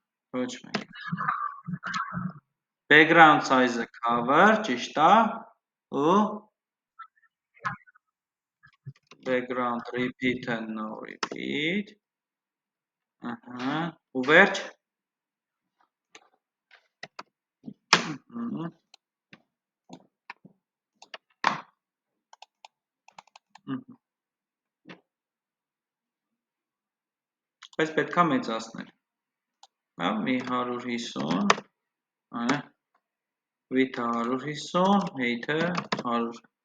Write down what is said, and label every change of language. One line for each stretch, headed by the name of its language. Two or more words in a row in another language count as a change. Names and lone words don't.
Armenian: Ոչ մենք։
English: Background size-ը cover,
Armenian: ճիշտ է, ու
English: background repeat and no repeat,
Armenian: ու վերջ, բայց պետք է մեծացնել, մի 150, width-ը 150, height-ը 100,